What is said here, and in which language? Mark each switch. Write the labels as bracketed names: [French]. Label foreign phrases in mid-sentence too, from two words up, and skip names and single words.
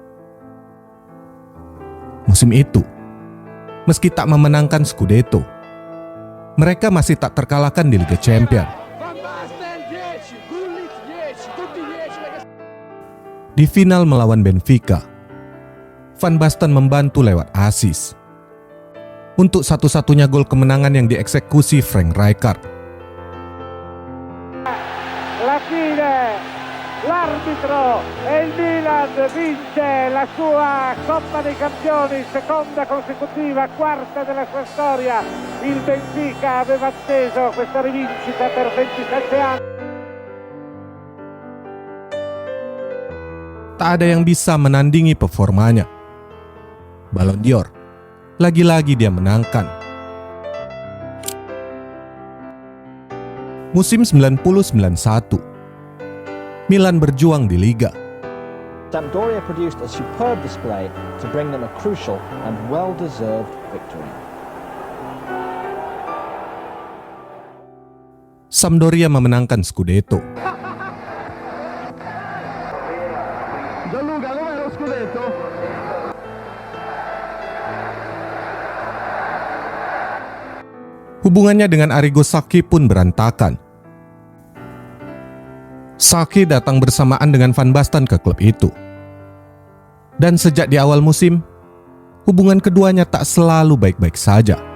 [Indonesian] Musim itu, meski tak memenangkan Scudetto, mereka masih tak terkalahkan di Liga Champions. Di final melawan Benfica, Van Basten membantu lewat assist untuk satu-satunya gol kemenangan yang dieksekusi Frank Rijkaard. [Italian] La fine, l'arbitro e il Milan vince la sua Coppa dei Campioni, seconda consecutiva, quarta della sua storia. Il Benfica aveva atteso questa rivincita per 27 anni. [Indonesian] Tak ada yang bisa menandingi performanya. Ballon d'Or, lagi-lagi dia menangkan. Musim 90-91, Milan berjuang di Liga. [English] Sampdoria produced a superb display to bring them a crucial and well-deserved victory. [Indonesian] Sampdoria memenangkan Scudetto. [Italian] Gianluca, com'è lo Scudetto? [Indonesian] Hubungannya dengan Arrigo Sacchi pun berantakan. Sacchi datang bersamaan dengan Van Basten ke klub itu. Dan sejak di awal musim, hubungan keduanya tak selalu baik-baik saja.